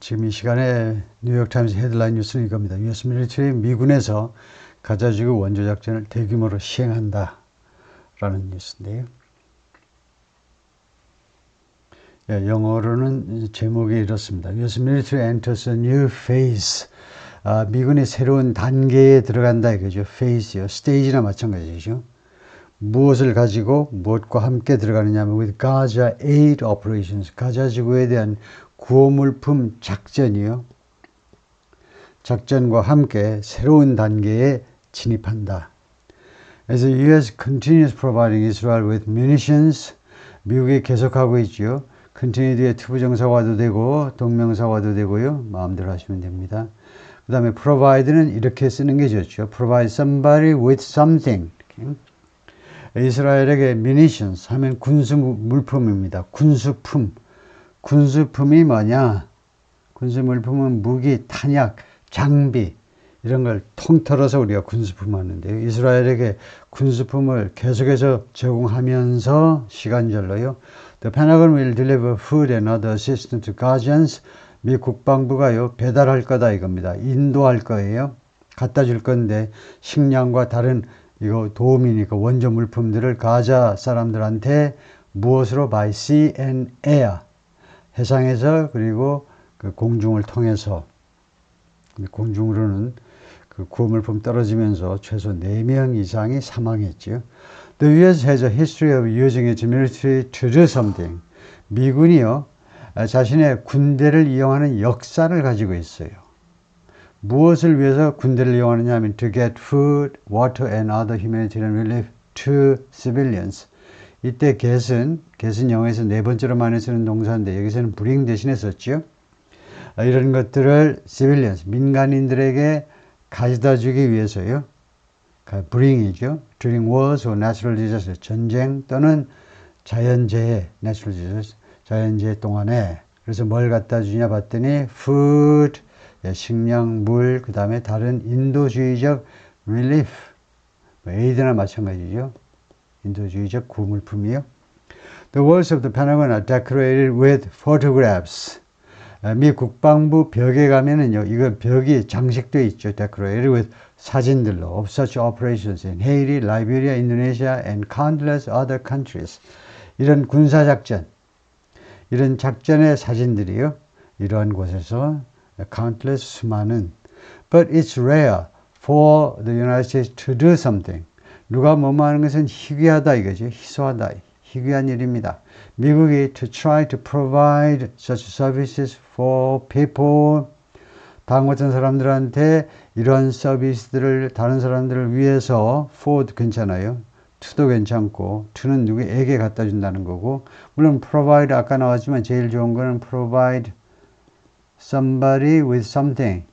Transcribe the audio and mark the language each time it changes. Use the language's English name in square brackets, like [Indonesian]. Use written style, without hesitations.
[Korean] 지금 이 시간에 뉴욕타임즈 헤드라인 뉴스는 이겁니다. US 밀리터리 미군에서 가자지구 원조작전을 대규모로 시행한다 라는 뉴스인데요. 예, 영어로는 제목이 이렇습니다. [English] US military enters a new phase. [Korean] 미군이 새로운 단계에 들어간다 이거죠. phase요. 스테이지나 마찬가지죠. 무엇을 가지고 무엇과 함께 들어가느냐 하면 [English] with Gaza aid operations, [Korean] 가자 지구에 대한 구호물품 작전이요. 작전과 함께 새로운 단계에 진입한다. [English] As the U.S. continues providing Israel with munitions, [Korean] 미국이 계속하고 있죠. continue 뒤에 투부정사와도 되고 동명사와도 되고요. 마음대로 하시면 됩니다. 그 다음에 provide는 이렇게 쓰는 게 좋죠. [English] provide somebody with something. [Korean] 이렇게. 이스라엘에게 munitions 하면 군수 물품입니다. 군수품. 군수품이 뭐냐? 군수 물품은 무기, 탄약, 장비 이런 걸 통틀어서 우리가 군수품 하는데요. 이스라엘에게 군수품을 계속해서 제공하면서 시간절로요. [English] The Pentagon will deliver food and other assistance to Gazans. [Korean] 미 국방부가요 배달할 거다 이겁니다. 인도할 거예요. 갖다 줄 건데 식량과 다른 이거 도움이니까 원조 물품들을 가자 사람들한테 무엇으로 [English] by sea and air [Korean] 해상에서 그리고 그 공중을 통해서 공중으로는 그 구호물품 떨어지면서 최소 4명 이상이 사망했죠. [English] The U.S. has a history of using its military to do something. [Korean] 미군이요 자신의 군대를 이용하는 역사를 가지고 있어요. 무엇을 위해서 군대를 이용하느냐 하면 [English] to get food, water and other humanitarian relief to civilians. [Korean] 이때 get은 영어에서 네 번째로 많이 쓰는 동사인데 여기서는 bring 대신에 썼죠. 이런 것들을 civilians, 민간인들에게 가져다 주기 위해서요. bring이죠. [English] during wars or natural disaster, [Korean] 전쟁 또는 자연재해, [English] natural disaster, 자연재해 동안에. [Korean] 그래서 뭘 갖다 주냐 봤더니 food, 식량, 물, 그 다음에 다른 인도주의적 relief, 에이드나 마찬가지죠. 인도주의적 구물품이요. [English] The walls of the Pentagon are decorated with photographs. [Korean] 미 국방부 벽에 가면은요, 이거 벽이 장식되어 있죠. [English] Decorated with [Korean] 사진들로 [English] of such operations in Haiti, Liberia, Indonesia, and countless other countries. [Korean] 이런 군사작전, 이런 작전의 사진들이요. 이러한 곳에서 [English] countless 수많은 but it's rare for the United States to do something. [Korean] 누가 뭐뭐 하는 것은 희귀하다 이거죠. 희소하다. 희귀한 일입니다. [English] 미국이 to try to provide such services for people. [Korean] 다음 같은 사람들한테 이런 서비스들을 다른 사람들을 위해서 for도 괜찮아요. to도 괜찮고 to는 누구에게 갖다 준다는 거고 물론 provide 아까 나왔지만 제일 좋은 거는 [English] provide somebody with something.